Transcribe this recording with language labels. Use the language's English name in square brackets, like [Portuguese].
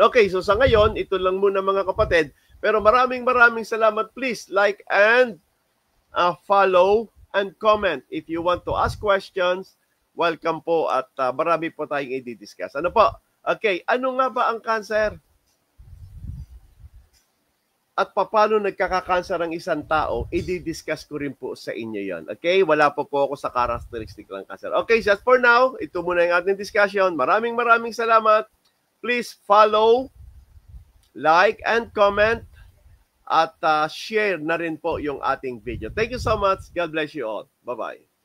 [Filipino] Okay, so sa ngayon, ito lang muna mga kapatid. Pero maraming salamat. [English] Please like and follow and comment. If you want to ask questions, [Filipino] welcome po at marami po tayong i-discuss. Ano po? Okay, ano nga ba ang cancer? At paano nagkaka-cancer ang isang tao, i-discuss ko rin po sa inyo yan. Okay? Wala po ako sa characteristic ng cancer. Okay, [English] just for now, [Filipino] ito muna yung ating discussion. Maraming salamat. [English] Please follow, like, and comment, [Filipino] at share na rin po yung ating video. [English] Thank you so much. God bless you all. Bye-bye.